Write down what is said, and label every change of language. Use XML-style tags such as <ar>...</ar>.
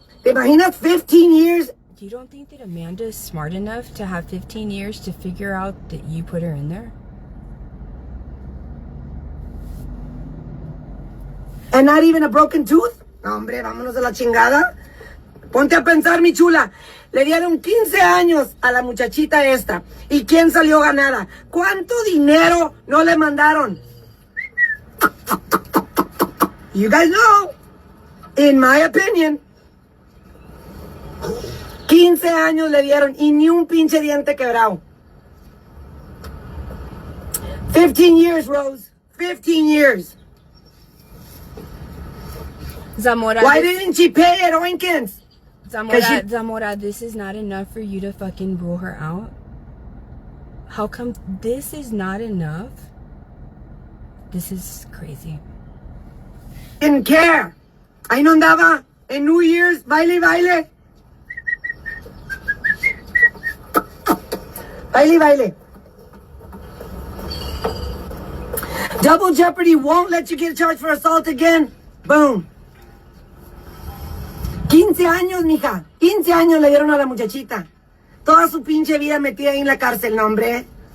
<es>¿Te imaginas</es> <en>15 years? You don't think that Amanda is smart enough to have 15 years to figure out that you put her in there? And not even a broken tooth?</en> <es>No, hombre, vámonos de la chingada. Ponte a pensar, mi chula. Le dieron 15 años a la muchachita esta. ¿Y quién salió ganada? ¿Cuánto dinero no le mandaron?</es> <en>You guys know, in my opinion,</en> <es>15 años le dieron y ni un pinche diente quebrado.</es> <en>15 years, Rose. 15 years. Zamora, why didn't she pay it, Oinkins? Zamora, this is not enough for you to fucking rule her out? How come this is not enough This is crazy. Didn't care.</en> <es>Ahí no andaba en New Year's, baile, baile. Baile, baile.</es> <en>Double Jeopardy won't let you get charged for assault again. Boom.</en> <es>15 años, mija. 15 años le dieron a la muchachita. Toda su pinche vida metida ahí en la cárcel, no, hombre.</es>